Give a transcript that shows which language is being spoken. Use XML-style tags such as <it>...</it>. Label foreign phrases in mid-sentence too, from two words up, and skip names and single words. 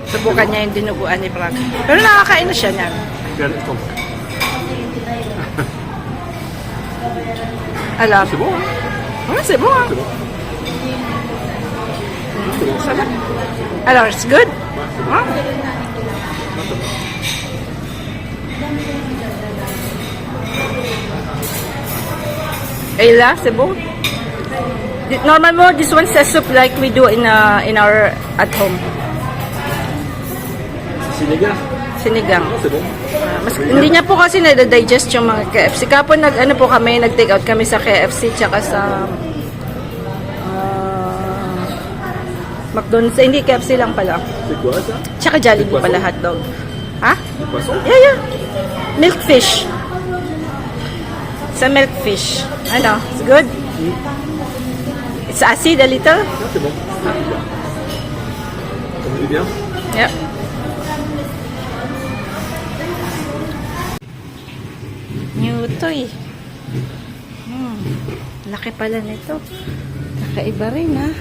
<tl>Subukan niya yung dinuguan ni Frank. Pero nakakain na siya niyan. Ganito. Alam.</tl> <fr>C'est bon, hein? C'est bon, hein? Sarap. Alors,</fr> <en>it's good? Huh? Ayla,</en> <fr>c'est bon?</fr> <tl>Normal mo,</tl> <en>this one says soup like we do in our at home.</en> <tl>Sinigang. Sinigang.</tl> <fr>C'est bon.</fr> <tl>Hindi niya po kasi na-digest yung mga KFC. Kapon nag-take out kami sa KFC tsaka sa McDonald's. Hindi, KFC lang pala.</tl> <fr>C'est quoi ça?</fr> <tl>Tsaka Jollibee pala hotdog. Ha?</tl> <fr>Du poisson?</fr> <en>Yeah.</en> <tl>Milkfish. Sa milkfish. Ano?</tl> <en>It's good? It's acid a little?</en> <fr>Non, c'est bon. Ça vous dit bien?</fr> <en>Yep. New toy.</en> <tl>Laki pala nito. Nakaiba rin ha.</tl>